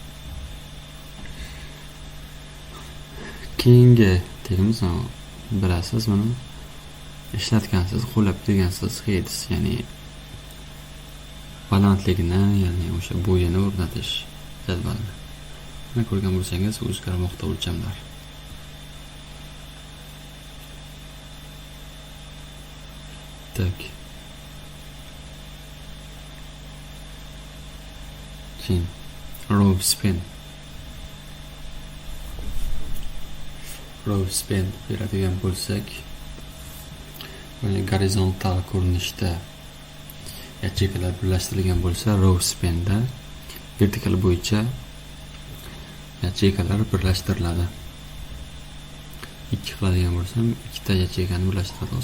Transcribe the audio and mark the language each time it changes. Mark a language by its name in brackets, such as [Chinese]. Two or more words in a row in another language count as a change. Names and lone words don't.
[Uzbek] Keyingi tegimiz bilasiz, buni ishlatgansiz, qo'llab degansiz heads, ya'ni balandligini, ya'ni o'sha bo'yini o'rnatish jadvalini. Mana ko'rgan bo'lsangiz, o'zgarmoqda o'lchamlar. Tak. Keyin [English] row span. Row span [Uzbek] beradigan bo'lsak, mana gorizontal ko'rinishda yacheykalar birlashtirilgan bo'lsa, [English] row spanda [Uzbek] vertikal bo'yicha yacheykalar birlashtiriladi. Ikki qiladigan bo'lsam, ikkita yacheykani birlashtiramiz.